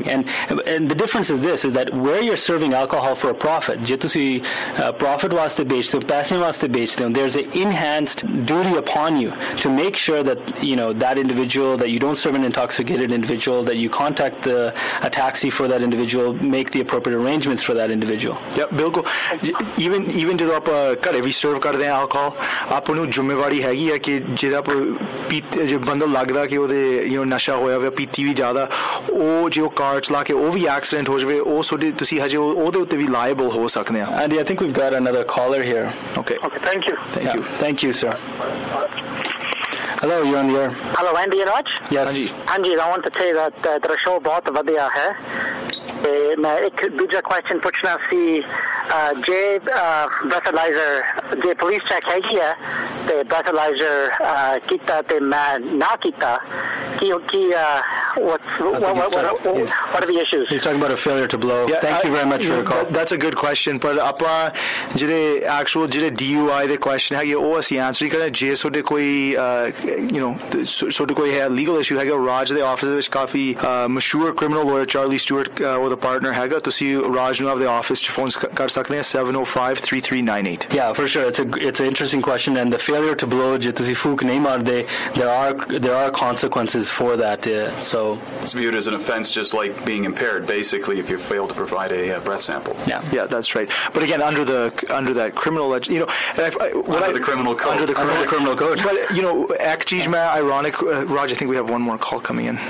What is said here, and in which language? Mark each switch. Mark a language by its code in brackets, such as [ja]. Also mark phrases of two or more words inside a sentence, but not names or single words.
[en] And the difference is this: is that where you're serving alcohol for a profit, [pa] ਜੇ ਤੁਸੀਂ ਪ੍ਰੌਫ਼ਿਟ ਵਾਸਤੇ ਵੇਚਦੇ ਹੋ, ਪੈਸੇ ਵਾਸਤੇ ਵੇਚਦੇ ਹੋ, [en] there's an enhanced duty upon you to make sure that that individual, that you don't serve an intoxicated individual, that you contact a taxi for that individual, make the appropriate arrangements for that individual. Yeah, [pa] ਬਿਲਕੁਲ even ਜਦੋਂ ਆਪਾਂ ਘਰੇ ਵੀ ਸਰਵ ਕਰਦੇ ਆ alcohol, ਆਪਾਂ ਨੂੰ ਜ਼ਿੰਮੇਵਾਰੀ ਹੈਗੀ ਹੈ ਕਿ ਜਿਹੜਾ ਜੇ ਬੰਦਾ ਲੱਗਦਾ ਕਿ ਉਹਦੇ ਨਸ਼ਾ ਹੋਇਆ ਹੋਇਆ, ਪੀਤੀ ਵੀ ਜ਼ਿਆਦਾ, ਉਹ ਜੇ ਉਹ ਕਾਰ ਚਲਾ ਕੇ ਉਹ ਵੀ ਐਕਸੀਡੈਂਟ ਹੋ ਜਾਵੇ, ਉਹ ਤੁਸੀਂ ਹਜੇ ਉਹਦੇ ਉੱਤੇ ਵੀ ਲਾਇਬਲ ਹੋ ਸਕਦੇ ਆ. [en] Andy, I think we've got another caller here. Okay, thank you. Thank you, sir. Hello, you're on the air. Hello, Andy and Raj? Yes. Andy, I want to say that the show [pa] ਬਹੁਤ ਵਧੀਆ ਹੈ. ਮੈਂ ਇੱਕ ਦੂਸਰਾ ਕੁਐਸ਼ਚਨ ਪੁੱਛਣਾ ਸੀ, ਜੇ ਬ੍ਰੈਥਲਾਈਜ਼ਰ ਜੇ ਪੁਲਿਸ ਚੈੱਕ ਹੈਗੀ ਹੈ ਤੇ ਬ੍ਰੈਥਲਾਈਜ਼ਰ ਕੀਤਾ ਤੇ ਮੈਂ ਨਾ ਕੀਤਾ ਕਿ [en] what are the issues? He's talking about a failure to blow. Yeah, Thank you very much for your call. That's a good question, but [pa] ਆਪਾਂ ਜਿਹੜੇ actual ਜਿਹੜੇ DUI ਦੇ question ਹੈਗੇ ਉਹ ਅਸੀਂ answer ਹੀ ਕਰਨਾ ਜੇ ਤੁਹਾਡੇ ਕੋਈ ਤੁਹਾਡੇ ਕੋਈ ਹੈ [en] legal issue [pa] ਹੈਗਾ ਰਾਜ ਦੇ office ਵਿੱਚ ਕਾਫੀ ਮਸ਼ਹੂਰ [en] criminal lawyer [pa] Charlie Stewart ਉਹਦਾ partner ਹੈਗਾ ਤੁਸੀਂ ਰਾਜ ਨੂੰ ਆਪਦੇ office 'ਚ phone ਕਰ ਸਕਦੇ ਹੋ 705-3398. [en] Yeah, for sure. It's an interesting question, and the failure to blow [pa] ਜੇ ਤੁਸੀਂ ਫੂਕ ਨਹੀਂ ਮਾਰਦੇ [en] there are consequences for that. So it's viewed as an offense just like being impaired basically if you fail to provide a breath sample. Yeah, that's right. But again, under that criminal under the criminal code. But [hi] एक चीज़ में [en] ironic Raj, I think we have one more call coming in.